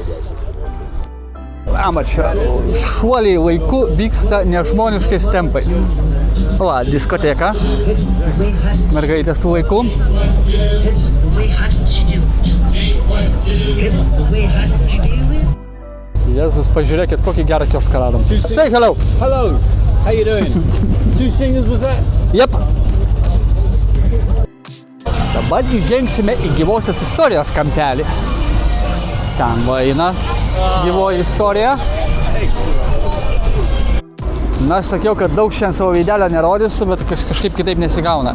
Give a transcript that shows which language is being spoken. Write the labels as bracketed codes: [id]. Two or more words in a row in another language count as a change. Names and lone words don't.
[lt] Čia šuoliai laiku vyksta nežmoniškais tempais. Va, diskoteka, mergaitės tų laikų. Jėzus, pažiūrėkit, kokį gerą kioską radom. [en] Say hello! Hello! How you doing? 2 singers was that? Yep. [lt] Dabar įžengsime į gyvosios istorijos kampelį. Ten va eina gyvoji istorija. Na, aš sakiau, kad daug šiandien savo veidelio nerodysiu, bet kažkaip kitaip nesigauna.